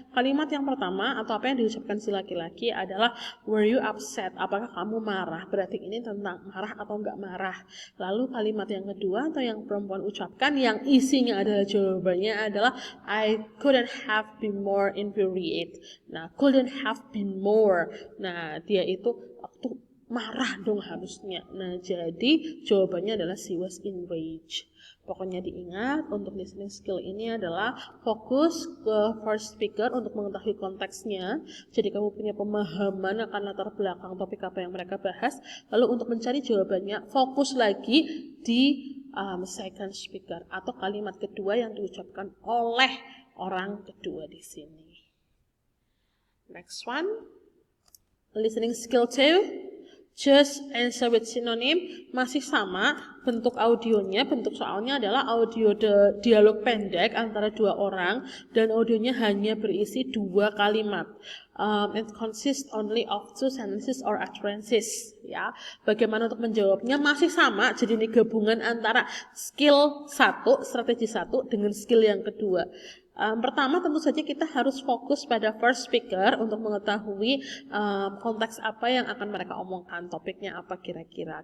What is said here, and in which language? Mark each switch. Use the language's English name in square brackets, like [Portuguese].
[Indonesian] Kalimat yang pertama atau apa yang diucapkan si laki-laki adalah [English] were you upset? [Indonesian] Apakah kamu marah? Berarti ini tentang marah atau enggak marah. Lalu kalimat yang kedua atau yang perempuan ucapkan yang isinya adalah jawabannya adalah [English] I couldn't have been more infuriated. Nah, couldn't have been more. [Indonesian] Nah, dia itu waktu marah dong harusnya. Nah, jadi jawabannya adalah [English] she was enraged. [Indonesian] Pokoknya diingat, untuk listening skill ini adalah fokus ke first speaker untuk mengetahui konteksnya. Jadi kamu punya pemahaman akan latar belakang topik apa yang mereka bahas. Lalu untuk mencari jawabannya, fokus lagi di second speaker atau kalimat kedua yang diucapkan oleh orang kedua di sini. [English] Next one, listening skill 2. Just answer with synonym, [Indonesian] masih sama bentuk audionya, bentuk soalnya adalah audio dialog pendek antara dua orang dan audionya hanya berisi 2 kalimat. [English] It consists only of 2 sentences or utterances. [Indonesian] Ya, bagaimana untuk menjawabnya masih sama. Jadi ini gabungan antara skill 1, strategi 1 dengan skill yang kedua. Pertama tentu saja kita harus fokus pada first speaker untuk mengetahui konteks apa yang akan mereka omongkan, topiknya apa kira-kira.